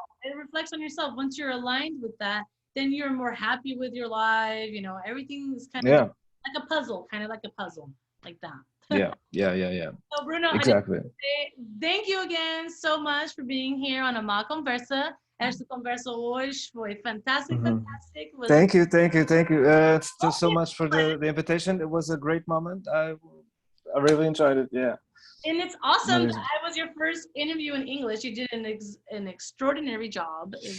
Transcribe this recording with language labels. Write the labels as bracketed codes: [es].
[en] It reflects on yourself. Once you're aligned with that, then you're more happy with your life. You know, everything's kind of like a puzzle, like that. Yeah. So Bruno, exactly. Thank you again so much for being here on Amá CONVERSA. [pt] Esta conversa hoje foi [en] fantastic. Thank you. Thanks so much for the invitation. It was a great moment. I really enjoyed it. Yeah. And it's awesome that I was your first interview in English. You did an extraordinary job.